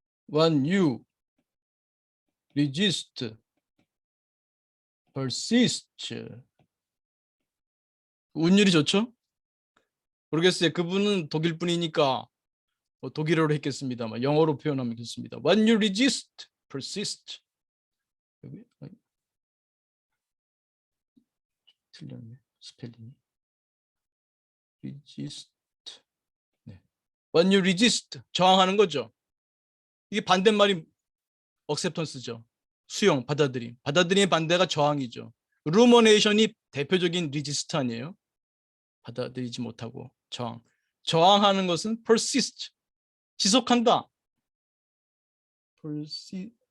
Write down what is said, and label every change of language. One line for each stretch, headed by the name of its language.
English: When you resist, persist.
Korean: 운율이 좋죠? 모르겠어요. 그분은 독일 분이니까 뭐 독일어로 했겠습니다만 영어로 표현하면 좋습니다.
English: When you resist, persist.
Korean: 여기 틀렸네. 스펠링이. resist. 네.
English: When you resist,
Korean: 저항하는 거죠. 이게 반대말이 acceptance죠. 수용, 받아들임. 받아들임의 반대가 저항이죠. rumination이 대표적인 resist 아니에요? 받아들이지 못하고 저항. 저항하는 것은 persist. 지속한다. persist.